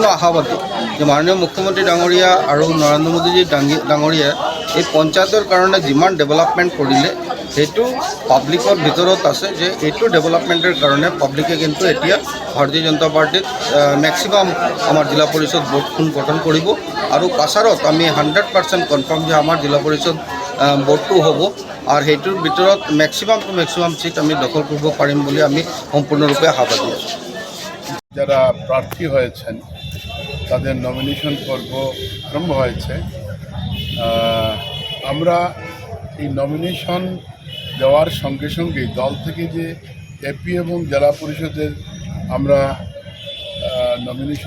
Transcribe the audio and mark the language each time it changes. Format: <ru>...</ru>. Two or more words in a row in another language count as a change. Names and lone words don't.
<as>আশাবাদী যে মাননীয় মুখ্যমন্ত্ৰী ডাঙৰীয়া আৰু নৰেন্দ্ৰ মোদীজী ডাঙৰীয়াই এই পঞ্চায়তৰ কাৰণে যিমান ডেভেলপমেণ্ট কৰিলে সেইটো পাব্লিকৰ ভিতৰত আছে, যে এইটো ডেভেলপমেণ্টৰ কাৰণে পাব্লিকে কিন্তু এতিয়া ভাৰতীয় জনতা পাৰ্টিত মেক্সিমাম আমাৰ জিলা পৰিষদ বোৰ্ডখন গঠন কৰিব আৰু কাছাৰত আমি 100% কনফাৰ্ম যে আমাৰ জিলা পৰিষদ বোৰ্ডটো হ'ব আর সেইটোৰ ভিতৰত</as> <en>maximum to maximum</en> <as>সিট আমি দখল করব পারিম বলে আমি সম্পূর্ণরূপে আশাবাদী আছি।</as> <bn>যারা প্রার্থী হয়েছেন তাদের নমিনেশন পর্ব আরম্ভ হয়েছে। আমরা এই নমিনেশন দেওয়ার সঙ্গে সঙ্গেই দল থেকে যে এপি এবং জেলা পরিষদের আমরা নমিনেশন</bn>